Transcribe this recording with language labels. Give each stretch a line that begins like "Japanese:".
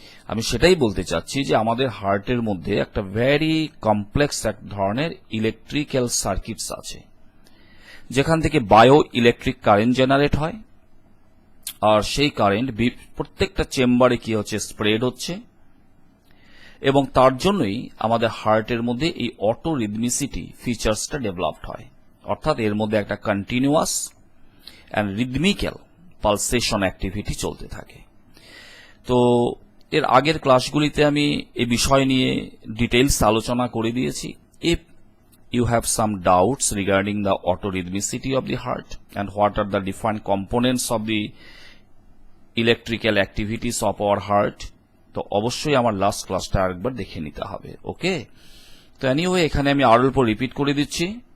Bangla: আমি সেটাই বলতে চাচ্ছি যে আমাদের হার্টের মধ্যে একটা ভেরি কমপ্লেক্স এক ধরনের ইলেকট্রিক্যাল সার্কিটস আছে, যেখান থেকে বায়ো ইলেকট্রিক কারেন্ট জেনারেট হয়, আর সেই কারেন্ট প্রত্যেকটা চেম্বারে কি হচ্ছে, স্প্রেড হচ্ছে, এবং তার জন্যই আমাদের হার্টের মধ্যে এই অটোরিথমিসিটি ফিচার্সটা ডেভেলপড হয়, অর্থাৎ এর মধ্যে একটা কন্টিনিউয়াস অ্যান্ড রিদমিক্যাল পালসেশন অ্যাক্টিভিটি চলতে থাকে। তো এর আগের ক্লাসগুলিতে আমি এই বিষয় নিয়ে ডিটেইলস আলোচনা করে দিয়েছি।
English: if you have some doubts regarding the autorhythmicity of the heart and what are the different components of the electrical activities of our heart,
Bangla: তো অবশ্যই আমার লাস্ট ক্লাসটা আরেকবার দেখে নিতে হবে। ওকে, তো এনিওয়ে এখানে আমি আরো উপর রিপিট করে দিচ্ছি।